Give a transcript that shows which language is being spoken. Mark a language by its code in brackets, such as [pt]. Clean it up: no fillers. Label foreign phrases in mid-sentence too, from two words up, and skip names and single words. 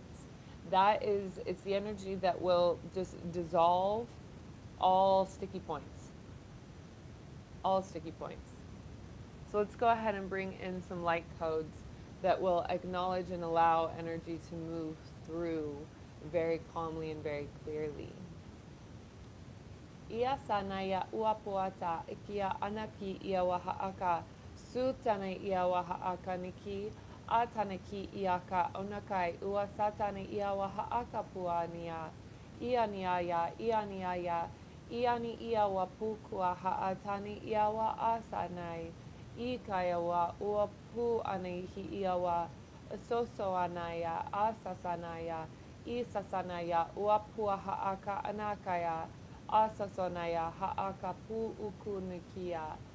[en] That is, it's the energy that will just dissolve all sticky points. All sticky points. So let's go ahead and bring in some light codes that will acknowledge and allow energy to move through very calmly and very clearly. Ia sanaya uapuata ikia anaki ia wahaaka sutana ia wahaaka niki atanaki iaka onakai ua satana ia wahaaka puania ia niaya iani ia wapukua haatani ia wa asanai ikaya wa uapu anahi ia wa soso anaya asasanaya isasanaya uapua haaka anakaya asasonaya haakapu ukunikia